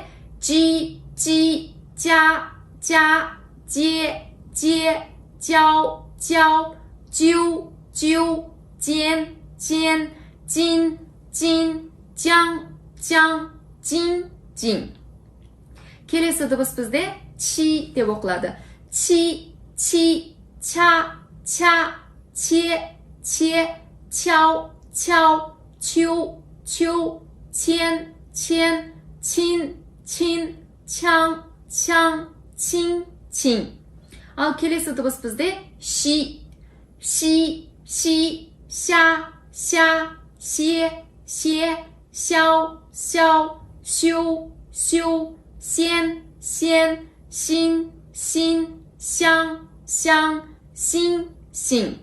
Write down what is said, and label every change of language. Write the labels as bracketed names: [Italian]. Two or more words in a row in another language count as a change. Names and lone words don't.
[Kazakh] G, жа, же, жау, жу, жен, жин, жаң, жин. Келесі дыбыс бізде чи деп оқылады. Чи, ча, че, чау, чу, чен, чин, чаң, чин. Ал келесі дыбыс бізде ши, ша, се, сяу, сю, сен, син, сяң, син.